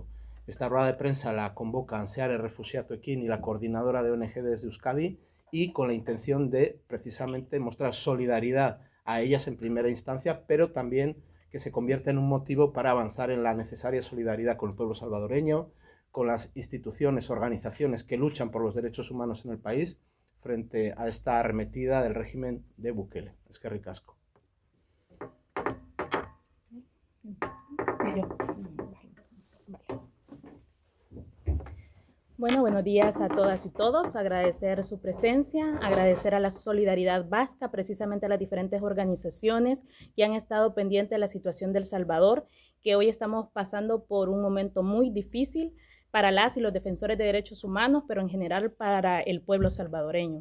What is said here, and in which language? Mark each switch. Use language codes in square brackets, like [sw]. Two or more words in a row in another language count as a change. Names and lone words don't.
[es] Esta rueda de prensa la convocan SEARE Refuxiatuekin y la coordinadora de ONG desde Euskadi, y con la intención de precisamente mostrar solidaridad a ellas en primera instancia, pero también que se convierta en un motivo para avanzar en la necesaria solidaridad con el pueblo salvadoreño, con las instituciones, organizaciones que luchan por los derechos humanos en el país frente a esta arremetida del régimen de Bukele. [eu] Eskerrik asko. [es] Bueno, buenos días a todas y todos. Agradecer su presencia, agradecer a la solidaridad vasca, precisamente a las diferentes organizaciones que han estado pendientes de la situación de El Salvador, que hoy estamos pasando por un momento muy difícil para las y los defensores de derechos humanos, pero en general para el pueblo salvadoreño.